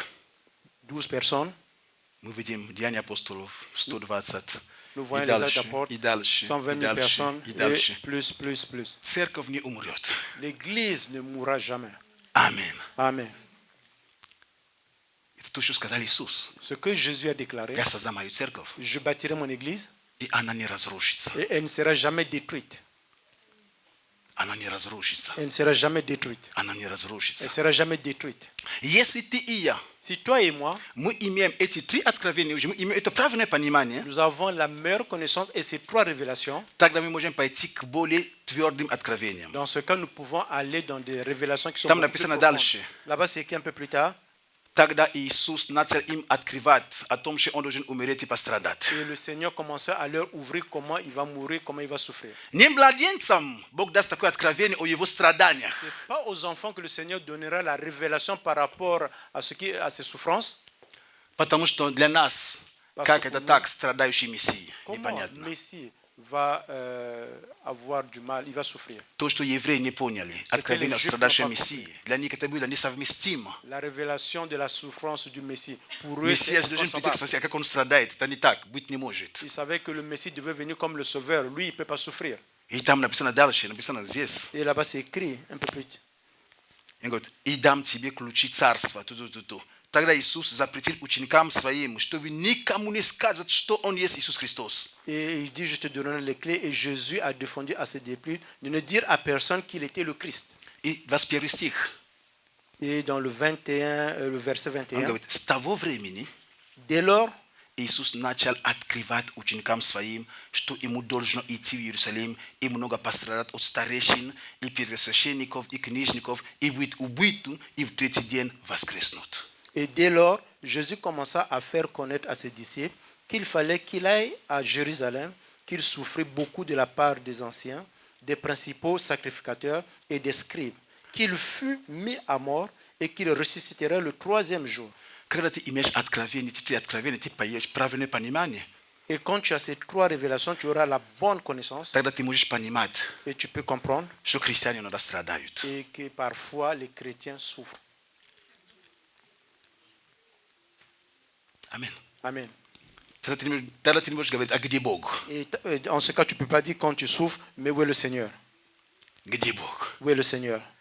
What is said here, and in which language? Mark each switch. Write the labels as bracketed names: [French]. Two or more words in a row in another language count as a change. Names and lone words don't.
[French] 12 personnes. [Russian] Мы видим Деяния апостолов, 120. [French] Nous [Russian] И [French] voyons les actes [Russian] дальше, [French] d'apôtres, [Russian] и дальше, [French] 120 [Russian] и [French] 000 [Russian] дальше, [French] personnes, [Russian] и [French] et [Russian] дальше. [French] plus. [Russian] Церковь не умрет. [French] L'Église ne mourra jamais. [Russian] Аминь. [French] Amen. [Russian] Это то, что сказал Иисус. [French] Ce que Jésus a déclaré, [Russian] Я создам мою церковь, [French] je bâtirai mon Église [Russian] и она не разрушится. [French] et elle ne sera jamais détruite. [Russian] Она не разрушится. [French] Elle ne sera jamais détruite. [Russian] Она не [French] Elle ne [Russian] разрушится. [French] sera jamais détruite. [Russian] Если ты и я, [French] Si toi et moi, [Russian] мы имеем эти 3 откровения, уже мы имеем это правильное понимание, [French] nous avons la meilleure connaissance et ces 3 révélations, [Russian] тогда мы можем пойти к более твердым откровениям. [French] dans ce cas, nous pouvons aller dans des révélations qui sont [Russian] Там [French] beaucoup plus [Russian] написано [French] profondes. [Russian] дальше. [French] Là-bas, c'est écrit un peu plus tard. [Russian] Тогда Иисус начал им открывать о том, что он должен умереть и пострадать. [French] Et le Seigneur commençait à leur ouvrir comment il va mourir, comment il va souffrir. [Russian] Не младенцам Бог даст такое откровение о его страданиях. [French] Ce n'est pas aux enfants que le Seigneur donnera la révélation par rapport à ses souffrances. [Russian] Потому что для нас, как это так, страдающий Мессия, [French] Comment [Russian] непонятно. [French] Messie va avoir du mal, il va souffrir. [Russian] То, что евреи не поняли, откровение о страдающем Мессии, для них это было несовместимо. [French] La révélation de la souffrance du Messie. Pour eux, [Russian] Мессия [French] c'est [Russian] должен прийти к [French] inconcevable. [Russian] спасению, а как он страдает, это не так, быть не может. [French] Ils savaient que le Messie devait venir comme le Sauveur. Lui, il ne peut pas souffrir. [Russian] И там написано дальше, написано здесь. [French] Et là-bas, c'est écrit un peu plus. [Russian] Он говорит, и дам тебе ключи царства. Ту-ту-ту-ту. Тогда Иисус запретил ученикам своим, чтобы никому не сказывать, что Он есть Иисус Христос. [French] Et il dit, je te donnerai les clés. Et Jésus a défendu à ses disciples de ne dire à personne qu'il était le Christ. [Russian] И 21 стих. [French] Et dans le verset [Russian] Он [French] 21, [Russian] говорит, с того времени [French] dès lors, [Russian] Иисус начал открывать ученикам своим, что ему должно идти в Иерусалим и много пострадать от старейшин и первосвященников и книжников и быть убитым и в 3-й день воскреснуть. [French] et dès lors, Jésus commença à faire connaître à ses disciples qu'il fallait qu'il aille à Jérusalem, qu'il souffrit beaucoup de la part des anciens, des principaux sacrificateurs et des scribes, qu'il fut mis à mort et qu'il ressusciterait le 3e jour. [Russian] Когда ты имеешь откровение, ты откровение, ты поешь правильное понимание, [French] Et quand tu as ces 3 révélations, tu auras la bonne connaissance [Russian] тогда ты можешь понимать, [French] et tu peux comprendre [Russian] что христиане иногда страдают. [French] et que parfois les chrétiens souffrent. Amen. Amen. Et en ce cas, tu ne peux pas dire quand tu souffres, mais où est le Seigneur? Où est le Seigneur?